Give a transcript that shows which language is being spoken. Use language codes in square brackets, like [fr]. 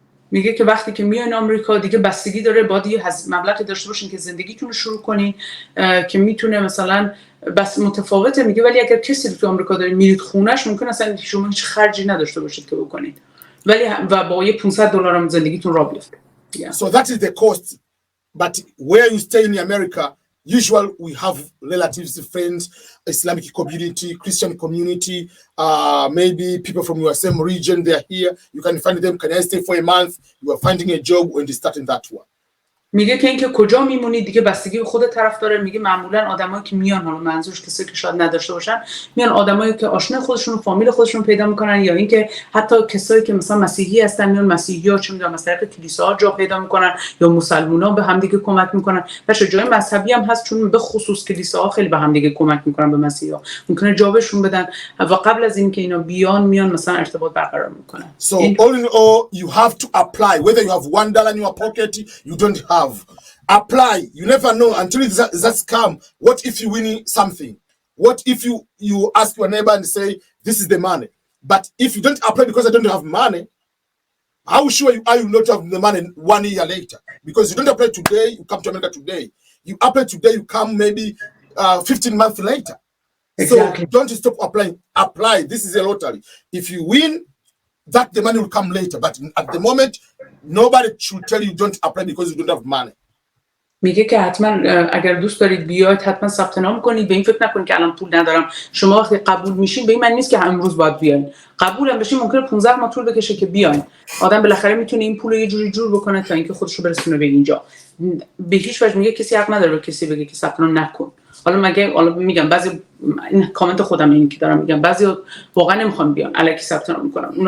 [fa] میگه که وقتی که میاین آمریکا دیگه بستگی داره باید یه مبلغی داشته باشین که زندگیتون رو شروع کنین که میتونه مثلا بس متفاوته. میگه ولی اگر کسی تو آمریکا دارید میرید خونش ممکن اصلا شما هیچ خرجی نداشته باشید که بکنید ولی و با یه 500 دلار هم زندگیتون را بیفته. [en] So that is the cost. But where you stay in America, usually we have relatives, friends, Islamic community, Christian community, maybe people from your same region, they're here. You can find them. Can I stay for a month? You are finding a job when they start in that one. [fa] میگه که اینکه کجا میمونید دیگه بستگی به خود طرف داره. میگه معمولا آدمایی که میان، حالا منظورش کسایی که شاید نداشته باشن، میان آدمایی که آشنا خودشون و فامیل خودشون پیدا میکنن یا اینکه حتی کسایی که مثلا مسیحی هستن میان مسیحی‌ها چه میدونم مثلا کلیساها جا پیدا میکنن یا مسلمونا به هم دیگه کمک میکنن. باشه جای مذهبی هم هست چون به خصوص کلیساها خیلی به هم دیگه کمک میکنن به مسیحی‌ها. ممکنه جا بهشون بدن و قبل از اینکه اینا بیان میان مثلا ارتباط برقرار میکنن. [en] So all in all you have to apply whether you have $1 in your pocket you don't have. Apply. You never know until that's come. What if you win something? What if you ask your neighbor and say, this is the money? But if you don't apply because I don't have money, how sure are you not have the money 1 year later? Because you don't apply today, you come to America today. You apply today, you come maybe 15 months later. Exactly. So don't stop applying. Apply. This is a lottery. If you win, that the money will come later. But at the moment, nobody should tell you don't apply because you don't have money. [fa] میگه که حتما اگر دوست دارید بیاید حتما ثبت نام کنید. به این فکر نکنید که الان پول ندارم. شما وقتی قبول میشین به این معنی نیست که امروز باید بیاین. قبول هم بشین ممکنه 15 ماه طول بکشه که بیاین. آدم بالاخره میتونه این پول رو یه جوری جور بکنه تا اینکه خودش رو برسونه به اینجا. به هیچ وجه میگه کسی حق نداره به کسی بگه که ثبت نام نکن. حالا میگم بعضی این کامنت خودم اینی که دارم میگم بعضی واقعا نمیخوام بیان الکی ثبت نام میکنن.